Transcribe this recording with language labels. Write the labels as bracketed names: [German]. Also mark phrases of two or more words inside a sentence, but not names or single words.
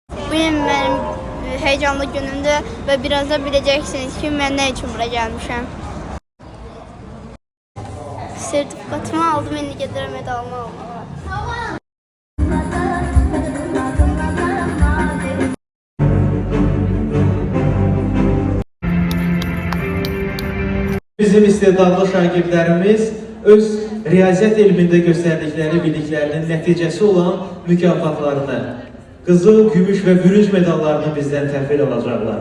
[Turkish] Bugün benim heyecanlı günümdür ve birazdan bileceksiniz ki ben ne için buraya gelmişim. [Azerbaijani] Sertifikatımı aldım, indi gedirəm medalımı almağa. Bizim istedadlı şagirdlərimiz öz riyaziyyat elmində göstərdikləri biliklərinin nəticəsi olan mükafatlarını, qızıl, gümüş və bürünc medallarını bizdən təhvil alacaqlar.